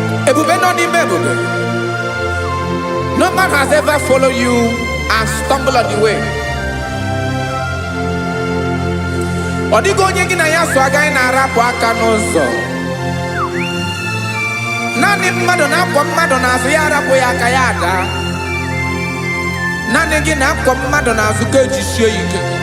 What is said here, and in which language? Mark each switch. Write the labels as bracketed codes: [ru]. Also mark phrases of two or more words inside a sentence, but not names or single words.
[ig] Ebube nọ n'ime ebube. [en] No man has ever followed you and stumble on the way. [ig] Ọ dịghị onye gị na ya so agaghị na-arapụ aka n'ụzọ. Naanị mmadụ na-akwọ mmadụ n'azụ, ya arapụ ya aka, ya ada. Naanị gị na-akwọ mmadụ n'azụ, ka ejisie ike.